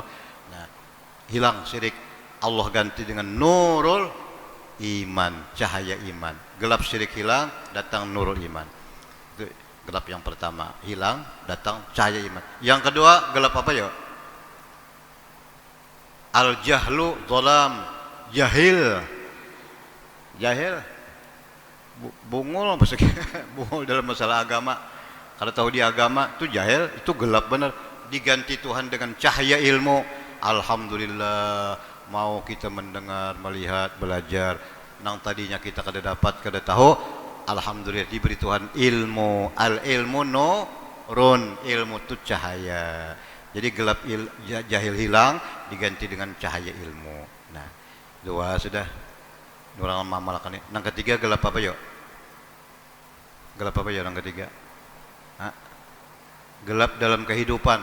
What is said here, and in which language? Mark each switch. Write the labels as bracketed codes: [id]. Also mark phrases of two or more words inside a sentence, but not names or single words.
[id] Nah, hilang syirik, Allah ganti dengan [ar] nurul iman, [id] cahaya iman. Gelap syirik hilang, datang [ar] nurul iman. [id] Itu gelap yang pertama, hilang, datang cahaya iman. Yang kedua, gelap apa ya? [ar] Al jahlu dhalam, [id] jahil. [bjn] Jahil bungul bungul dalam masalah agama. [id] Kalau tahu di agama itu jahil, itu gelap benar. Diganti Tuhan dengan cahaya ilmu. Alhamdulillah, mau kita mendengar, melihat, belajar. [bjn] Nang tadinya kita kada dapat, kada tahu, alhamdulillah diberi Tuhan ilmu. [ar] Al ilmu nurun, [id] ilmu itu cahaya. Jadi gelap jahil hilang, diganti dengan cahaya ilmu. [bjn] Nah, dua sudah. Orang mamalkan ini. Nang ketiga gelap apa yo? Gelap apa ya nang ketiga? [id] Hah? Gelap dalam kehidupan.